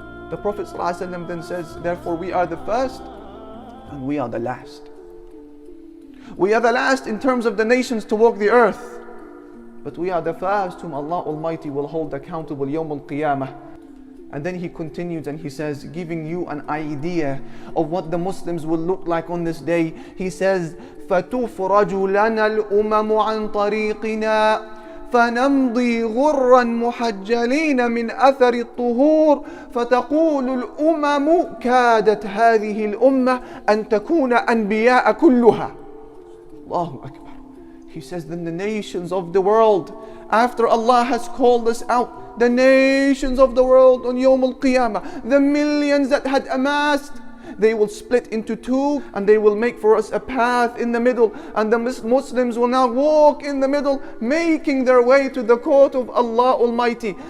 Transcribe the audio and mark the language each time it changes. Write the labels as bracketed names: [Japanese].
[English] The Prophet ﷺ then says, therefore we are the first and we are the last. We are the last in terms of the nations to walk the earth, but we are the first whom Allah Almighty will hold accountable Yawm al-Qiyamah. And then he continues and he says, giving you an idea of what the Muslims will look like on this day. He says, [Arabic] فَتُفْرَجُ لَنَا الْأُمَمُ عَنْ طَرِيقِنَا فنمضي غرا محجلين من أثر الطهور فتقول الأمم كادت هذه الأمة أن تكون أنبياء كلها. [English] Allahu Akbar. He says, then the nations of the world, after Allah has called us out, the nations of the world on Yawm al-Qiyamah, the millions that had amassed, they will split into two and they will make for us a path in the middle, and the Muslims will now walk in the middle, making their way to the court of Allah Almighty.